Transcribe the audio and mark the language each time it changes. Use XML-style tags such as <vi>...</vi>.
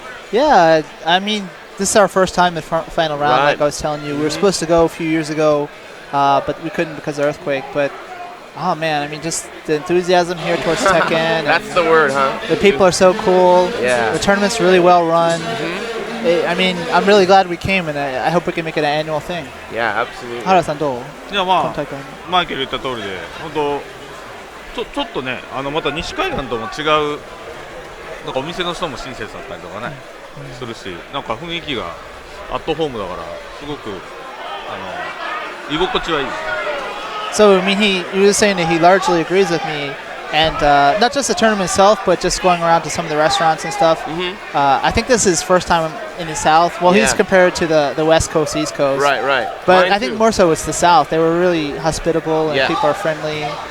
<en>Yeah, I mean, this is our first time in final round, like I was telling you. We were supposed to go a few years ago, but we couldn't because of the earthquake. But, oh, man, I mean, just the enthusiasm here towards Tekken. That's the word, huh? The people are so cool. Yeah. The tournament's really well run. I mean, I'm really glad we came, and I hope we can make it an annual thing. Yeah, absolutely.</en> <ja>原さんどう？いやまあマイケル言った通りで本当ちょっとねまた西海岸とも違うなんかお店の人も親切だったりとかね、するしなんか雰囲気がアットホームだからすごく居心地はいい。</ja> <en>So I mean, he was saying that he largely agrees with me. And not just the tournament itself, but just going around to some of the restaurants and stuff. I think this is his first time in the South. Well, he's compared to the West Coast, East Coast. Right. But Mine I think too. more so it's the South. They were really hospitable and people are friendly.</en>